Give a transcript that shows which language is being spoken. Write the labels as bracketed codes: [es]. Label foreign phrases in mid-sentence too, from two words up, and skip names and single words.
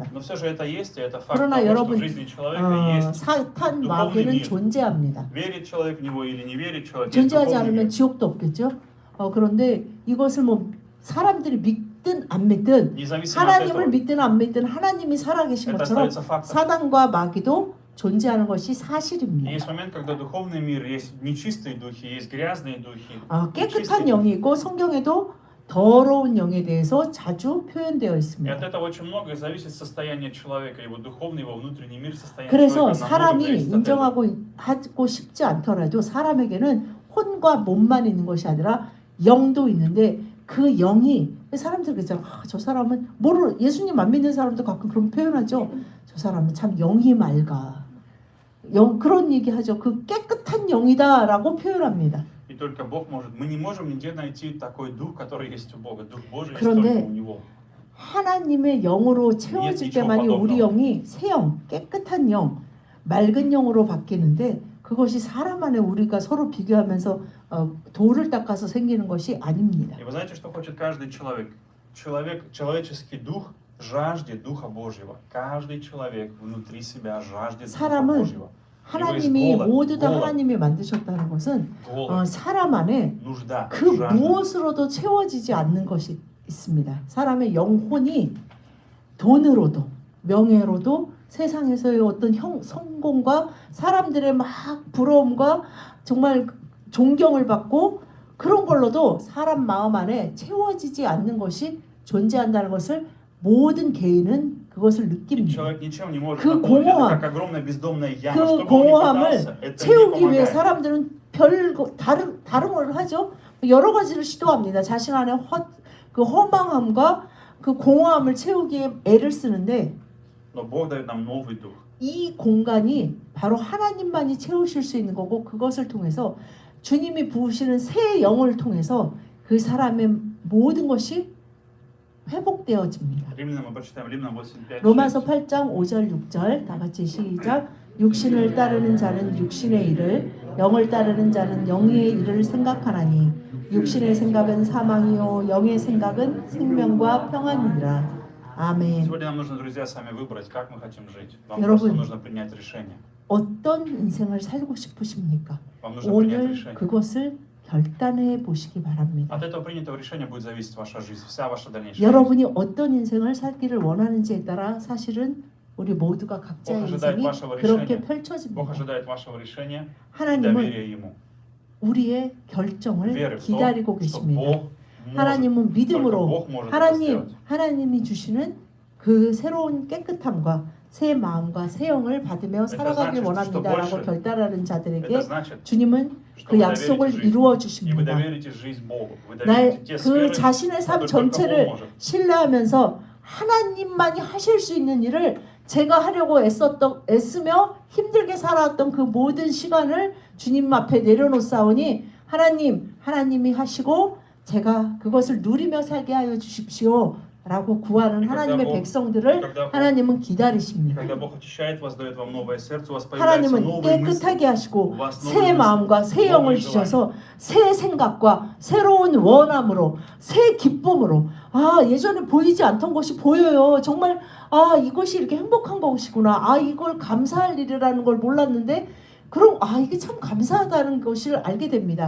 [ru] Но все же это есть, и это факт [ko] 그러나 [ru] того, что [ko] 여러분, [ru] в жизни человека есть. [ko] 사탄 [ru] духовный [ko] 마귀는 [ru] мир. [ko] 존재합니다. [ru] Верит человек в него или не верит человек, есть [ko] 존재하지 [ru] духовный [ko] 않으면 [ru] мир. [ko] 지옥도 없겠죠. 그런데 이것을 뭐 사람들이 믿든 안 믿든 [ru] Независимо от [ko] 하나님을 [ru] этого, [ko] 믿든 안 믿든 하나님이 살아계신 [ru] это [ko] 것처럼 [ru] остается фактом. [ko] 사단과 마귀도 존재하는 것이 [ru] И [ko] 사실입니다. [ru] есть момент, когда духовный мир, есть нечистые духи, есть грязные духи. [ko] 깨끗한 [ru] нечистые [ko] 영이 있고 성경에도 더러운 영에 대해서 자주 표현되어 [ru] И от [ko] 있습니다. [ru] этого очень многое зависит состояние человека, его духовный, его внутренний мир, состояние [ko] 그래서 [ru] человека. намного [ko] 사람이 [ru] зависит от этого. [ko] 인정하고 하고 싶지 않더라도 사람에게는 혼과 몸만 있는 것이 아니라 영도 있는데 그 영이 사람들 그러잖아. 저 사람은 예수님 안 믿는 사람도 가끔 그런 표현하죠. 저 사람은 참 영이 맑아. 그런 얘기하죠. 그 깨끗한 영이다라고 표현합니다. [ru] И только Бог может. Мы не можем нигде найти такой дух, который есть у Бога. Дух Божий есть [ko] 그런데 [ru] только у Него. [ko] 하나님의 영으로 채워질 때만이 우리 영이 새 영, 깨끗한 영, 맑은 영으로 바뀌는데 그것이 사람 안에 우리가 서로 비교하면서 돌을 닦아서 생기는 것이 아닙니다. [ru] И вы знаете, что хочет каждый человек? Человеческий дух жаждет Духа Божьего. Каждый человек внутри себя жаждет Духа [ko] 사람은 [ru] Божьего. [ko] 하나님이 [ru] голод, [ko] 모두 다 [ru] голод. [ko] 하나님이 만드셨다는 것은 [ru] Голод, [ko] 사람 안에 [ru] нужда, [ko] 그 [ru] жажда. [ko] 무엇으로도 채워지지 않는 것이 있습니다. 사람의 영혼이 돈으로도 명예로도 세상에서의 어떤 성공과 사람들의 막 부러움과 정말 존경을 받고 그런 걸로도 사람 마음 안에 채워지지 않는 것이 존재한다는 것을 모든 개인은 그것을 느낍니다. [ru] Человек ничем не может [ko] 그 [ru] наполнить. [ko] 공허함, [ru] Это как огромная бездомная яма. [ko] 그 [ru] Что бы он ни [ko] 공허함을 [ru] пытался, это не [ko] 채우기 위해 [ru] помогает. [ko] 사람들은 다른 걸 하죠. 여러 가지를 시도합니다. 자신 안에 그 허망함과 그 공허함을 채우기에 애를 쓰는데 [ru] Но Бог дает нам новый дух. [ko] 이 공간이 바로 하나님만이 채우실 수 있는 거고 그것을 통해서 주님이 부으시는 새 영을 통해서 그 사람의 모든 것이 회복되어집니다. [ru] Римлянам мы прочитаем Римлянам 8:5. [ko] 로마서 8장 5절 6절 다 같이 시작. 육신을 따르는 자는 육신의 일을 영을 따르는 자는 영의 일을 생각하나니 육신의 생각은 사망이요 영의 생각은 생명과 평안이니라. 아멘. [ru] Сегодня нам нужно, друзья, сами выбрать, как мы хотим жить. Вам [ko] 여러분, [ru] просто нужно принять решение. [ko] 어떤 인생을 살고 싶으십니까? [ru] Вам нужно принять [ko] 오늘 [ru] решение. [ko] 그것을 결단해 보시기 바랍니다. [ru] От этого принятого решения будет зависеть ваша жизнь, вся ваша дальнейшая жизнь. [ko] 여러분이 어떤 인생을 살기를 원하는지에 따라 사실은 우리 모두가 각자의 [ru] Бог ожидает [ko] 인생이 [ru] вашего [ko] 그렇게 [ru] решения. Бог [ko] 펼쳐집니다. [ru] ожидает вашего решения и [ko] 하나님은 [ru] доверия Ему. [ko] 우리의 결정을 [ru] Веры в [ko] 기다리고 [ru] то, что [ko] 계십니다. [ru] Бог [ko] 하나님은 [ru] Только [ko] 믿음으로 [ru] Бог может это сделать. [ko] 하나님이 주시는 그 새로운 깨끗함과 새 마음과 새 영을 받으며 살아가길 [ru] значит, [ko] 원합니다라고 [ru] что больше [ko] 결단하는 [ru] Это [ko] 자들에게 [ru] значит, [ko] 주님은 [ru] что [ko] 그 [ru] вы [ko] 약속을 [ru] доверите [ko] 이루어 [ru] жизнь. И вы [ko] 주십니다. [ru] доверите жизнь Богу. Вы [ko] 나의 [ru] доверите те [ko] 그 [ru] сферы, [ko] 자신의 삶 [ru] которые только Он [ko] 전체를 [ru] может. [ko] 신뢰하면서 하나님만이 하실 수 있는 일을 제가 하려고 애쓰며 힘들게 살아왔던 그 모든 시간을 주님 앞에 내려놓사오니 하나님이 하시고 제가 그것을 누리며 살게 하여 주십시오 라고 구하는 하나님의 백성들을 하나님은 기다리십니다. [ru] Когда Бог очищает вас, дает вам новое сердце, у вас появляются [ko] 하나님은 [ru] новые мысли. [ko] 깨끗하게 하시고 [ru] У вас [ko] 새 [ru] новые [ko] 마음과 [ru] мысли, [ko] 새 영을 [ru] новые [ko] 주셔서 새 생각과 새로운 원함으로 새 기쁨으로 예전에 보이지 않던 것이 보여요. 정말 이것이 이렇게 행복한 것이구나. 이걸 감사할 일이라는 걸 몰랐는데 그럼 이게 참 감사하다는 것을 알게 됩니다.